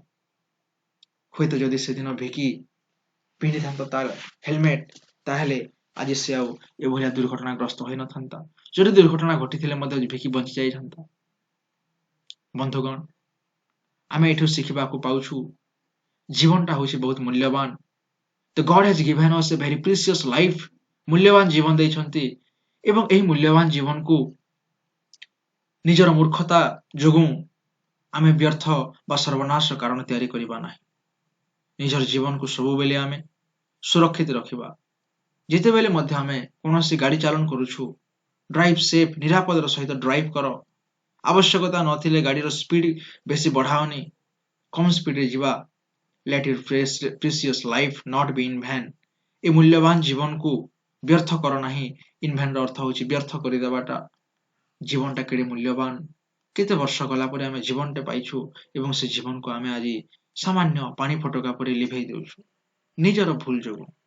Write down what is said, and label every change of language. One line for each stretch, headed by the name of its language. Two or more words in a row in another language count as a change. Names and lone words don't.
Odia: ହୁଏତ ଯଦି ସେଦିନ ଭିକି ପିନ୍ଧିଥାନ୍ତା ତାର ହେଲମେଟ ତାହେଲେ ଆଜି ସେ ଆଉ ଏଭଳିଆ ଦୁର୍ଘଟଣାଗ୍ରସ୍ତ ହୋଇନଥାନ୍ତା। ଯଦି ଦୁର୍ଘଟଣା ଘଟିଥିଲେ ମଧ୍ୟ ଭିକି ବଞ୍ଚି ଯାଇଥାନ୍ତା। ବନ୍ଧୁଗଣ ଆମେ ଏଠୁ ଶିଖିବାକୁ ପାଉଛୁ ଜୀବନଟା ହେଉଛି ବହୁତ ମୂଲ୍ୟବାନ।
English: The God has given us a very precious life.
Odia: ମୂଲ୍ୟବାନ ଜୀବନ ଦେଇଛନ୍ତି ଏବଂ ଏହି ମୂଲ୍ୟବାନ ଜୀବନକୁ ନିଜର ମୂର୍ଖତା ଯୋଗୁଁ ଆମେ ବ୍ୟର୍ଥ ବା ସର୍ବନାଶ କାରଣ ତିଆରି କରିବା ନାହିଁ। ନିଜର ଜୀବନକୁ ସବୁବେଳେ ଆମେ ସୁରକ୍ଷିତ ରଖିବା। ଯେତେବେଳେ ମଧ୍ୟ ଆମେ କୌଣସି ଗାଡ଼ି ଚାଳନ କରୁଛୁ
English: drive safe
Odia: ନିରାପଦର ସହିତ ଡ୍ରାଇଭ୍ କର। ଆବଶ୍ୟକତା ନଥିଲେ ଗାଡ଼ିର ସ୍ପିଡ ବେଶୀ ବଢ଼ାଅନି, କମ୍ ସ୍ପିଡରେ ଯିବା।
English: Let your precious life not be in vain.
Odia: ଏ ମୂଲ୍ୟବାନ ଜୀବନକୁ ବ୍ୟର୍ଥ କର ନାହିଁ।
English: in vain
Odia: ଅର୍ଥ ହେଉଛି ବ୍ୟର୍ଥ କରିଦେବାଟା। ଜୀବନଟା କେଡ଼େ ମୂଲ୍ୟବାନ। କେତେ ବର୍ଷ ଗଲା ପରେ ଆମେ ଜୀବନଟେ ପାଇଛୁ ଏବଂ ସେ ଜୀବନକୁ ଆମେ ଆଜି ସାମାନ୍ୟ ପାଣି ଫୋଟକା ପରି ଲିଭେଇ ଦେଉଛୁ ନିଜର ଭୁଲ ଯୋଗୁଁ।